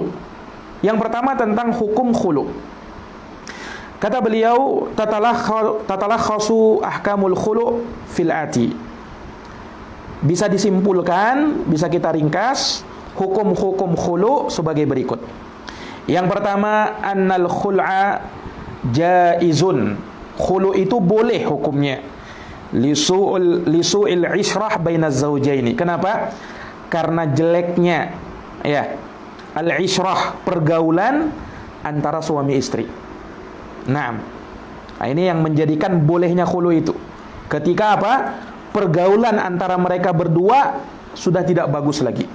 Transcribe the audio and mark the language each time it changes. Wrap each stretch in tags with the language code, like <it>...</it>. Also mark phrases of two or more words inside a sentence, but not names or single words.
<id>Yang pertama tentang hukum khulu. Kata beliau,</id> <ar>تتلخص أحكام الخلع في الآتي.</ar> <id>Bisa disimpulkan, bisa kita ringkas hukum-hukum khulu sebagai berikut.</id> <ar>Yang pertama, أن الخلع جائز.</ar> <id>Khulu itu boleh hukumnya.</id> <ar>لسوء العشرة بين الزوجين.</ar> <id>Kenapa? Karena jeleknya ya al-ishrah, pergaulan antara suami istri. Nah, ini yang menjadikan bolehnya khulu itu. Ketika apa? Pergaulan antara mereka berdua sudah tidak bagus lagi.</id>